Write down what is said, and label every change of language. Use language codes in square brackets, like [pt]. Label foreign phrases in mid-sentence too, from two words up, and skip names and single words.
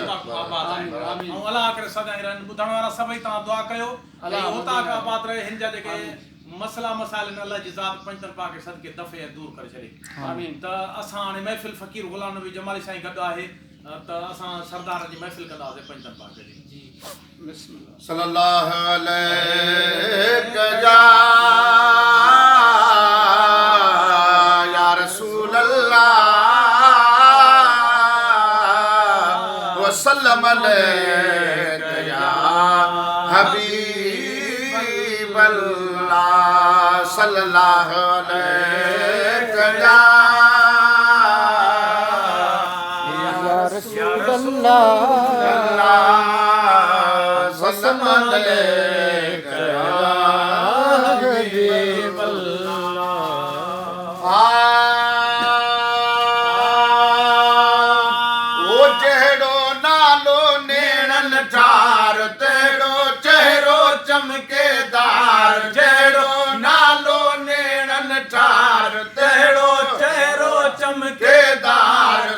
[sd] اوطاقون آباد آهن. آمين، آمين. ۽ الله ڪري سدائين رهن. ٻڌڻ وارا سڀئي توهان دعا ڪيو. الله هيءَ اوطاق آمين. آباد رهي، هن جا جيڪي آمين. مسئلہ مسائل ان الله جي ذات پنجتن پاڪ جي صدقي دفع دور ڪري ڇڏي. آمين. ته اسان هاڻي محفل فقير غلام نبي جمالي سائين گڏ آهي، ته اسان سردار جي محفل ڪنداسين پنجتن پاڪ جي. جي. [ar] بسم الله. صلى الله عليك يا رسول الله وسلم عليك يا حبيب الله، صلى الله عليك يا يا رسول الله، الله، وسلم عليك يا حبيب حبيب الله۔ [sd] آ، او جهڙو نالو نيڻن ٺار، تهڙو چهرو چمڪيدار، جهڙو نالو نيڻن ٺار، تهڙو چهرو چمڪيدار.